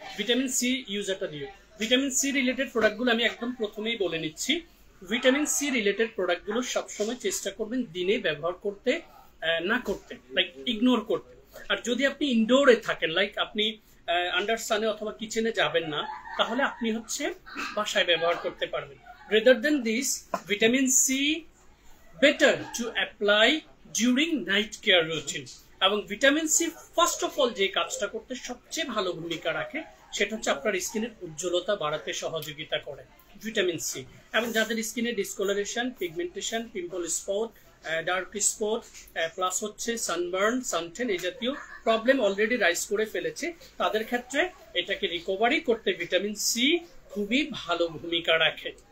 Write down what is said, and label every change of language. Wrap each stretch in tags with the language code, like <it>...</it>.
<bn>Vitamin C ইউজারটা দিও। Vitamin C related প্রোডাক্টগুলো আমি একদম প্রথমেই বলে নিচ্ছি। ভিটামিন সি রিলেটেড প্রোডাক্টগুলো সবসময় চেষ্টা করবেন দিনে ব্যবহার করতে না করতে, লাইক ইগনোর করতে। আর যদি আপনি ইনডোরে থাকেন, লাইক আপনি আন্ডার সানে অথবা কিচেনে যাবেন না, তাহলে আপনি হচ্ছে বাসায় ব্যবহার করতে পারবেন।</bn> <en>rather than this, vitamin C better to apply during night care routine.</en> <bn>এবং vitamin C first of all যে কাজটা করতে সবচেয়ে ভালো ভূমিকা রাখে সেটা হচ্ছে আপনার স্কিনের উজ্জ্বলতা বাড়াতে সহযোগিতা করে ভিটামিন সি। এবং যাদের স্কিনে ডিসকলারেশন, pigmentation, pimple spot, dark spot plus হচ্ছে সানবার্ন, সানটেন এই জাতীয় প্রবলেম অলরেডি রাইজ করে ফেলেছে, তাদের ক্ষেত্রে এটাকে রিকভারি করতে ভিটামিন সি খুবই ভালো ভূমিকা রাখে।</bn>